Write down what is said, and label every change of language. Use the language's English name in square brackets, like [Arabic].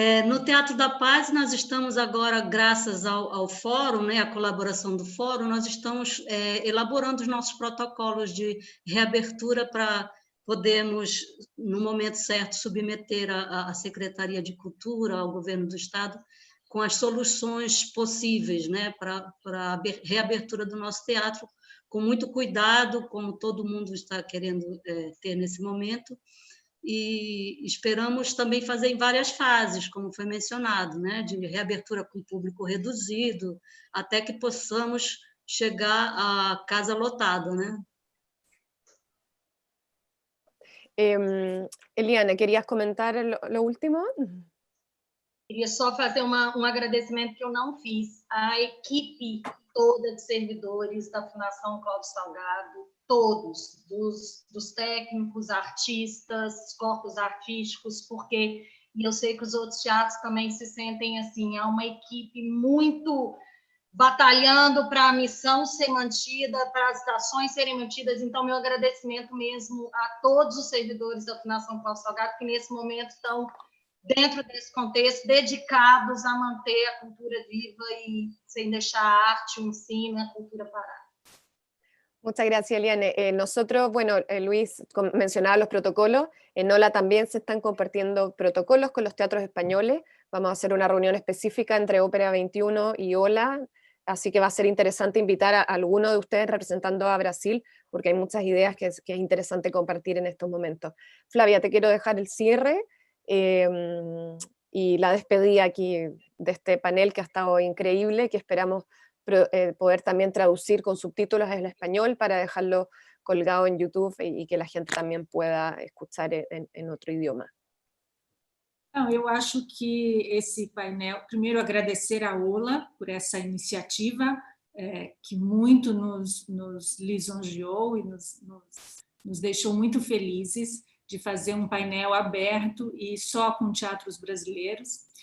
[Portuguese] No Teatro da Paz, nós estamos agora, graças ao fórum, né, a colaboração do fórum, nós estamos elaborando os nossos protocolos de reabertura para podermos, no momento certo, submeter à Secretaria de Cultura, ao Governo do Estado, com as soluções possíveis, né, para a reabertura do nosso teatro, com muito cuidado, como todo mundo está querendo ter nesse momento, e esperamos também fazer em várias fases, como foi mencionado, né, de reabertura com público reduzido, até que possamos chegar à casa lotada, né? [Spanish] Eliana, ¿querías comentar lo último? [Portuguese] Queria só fazer um agradecimento que eu não fiz à equipe toda de servidores da Fundação Cláudio Salgado, todos, dos técnicos, artistas, corpos artísticos, porque, e eu sei que os outros teatros também se sentem assim, há uma equipe muito batalhando para a missão ser mantida, para as ações serem mantidas. Então, meu agradecimento mesmo a todos os servidores da Fundação Cláudio Salgado, que nesse momento estão dentro desse contexto, dedicados a manter a cultura viva [Spanish] y sin [Portuguese] deixar a arte, o ensino, a cultura parar. [Spanish] Muchas gracias, Eliane. Nosotros, bueno, Luis mencionaba los protocolos, en OLA también se están compartiendo protocolos con los teatros españoles. Vamos a hacer una reunión específica entre Ópera 21 y OLA, así que va a ser interesante invitar a alguno de ustedes representando a Brasil, porque hay muchas ideas que es interesante compartir en estos momentos. Flavia, te quiero dejar el cierre y la despedida aquí de este panel que ha estado increíble, que esperamos poder también traducir con subtítulos en español para dejarlo colgado en YouTube y que la gente también pueda escuchar en otro idioma. [Portuguese] Não, eu acho que esse painel, primeiro agradecer a OLA por essa iniciativa que muito nos lisonjeou e nos deixou muito felizes de fazer um painel aberto e só com teatros brasileiros.